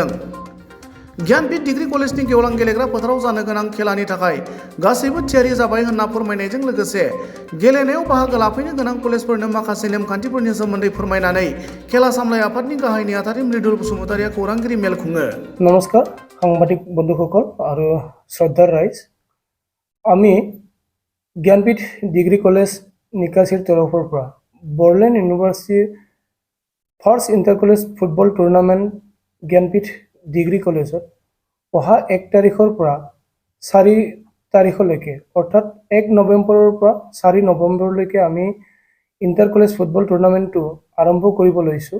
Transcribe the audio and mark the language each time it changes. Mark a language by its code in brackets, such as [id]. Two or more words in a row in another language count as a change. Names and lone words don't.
[brx] ज्ञानपीठ डिग्री कलेजनि गेवलां गेलेग्रा फोथाराव जानो गोनां खेलानि थाखाय गासैबो थियारि जाबाय होनना फोरमायनायजों लोगोसे गेलेनायाव बाहागो लाफैनो गोनां कलेजफोरनो माखासे नेमखान्थिफोरनि सोमोन्दै फोरमायनानै खेला सामलाय आफादनि गाहाय नेहाथारि मृदुल बसुमतारिया खौरांगिरि मेल खुङो। [as] नमस्कार সাংবাদিক বন্ধুসকল আৰু শ্ৰদ্ধাৰ ৰাইজ, আমি জ্ঞানপীঠ ডিগ্ৰী কলেজ নিকাছিৰ তৰফৰ পৰা বড়োলেণ্ড ইউনিভাৰ্চিটিৰ [en] first inter college football tournament [as] জ্ঞানপীঠ ডিগ্ৰী কলেজত অহা 1 তাৰিখৰ পৰা 4 তাৰিখলৈকে অৰ্থাৎ 1 নৱেম্বৰৰ পৰা 4 নৱেম্বৰলৈকে আমি [en] inter college football [as] টুৰ্ণামেণ্টটো আৰম্ভ কৰিব লৈছোঁ।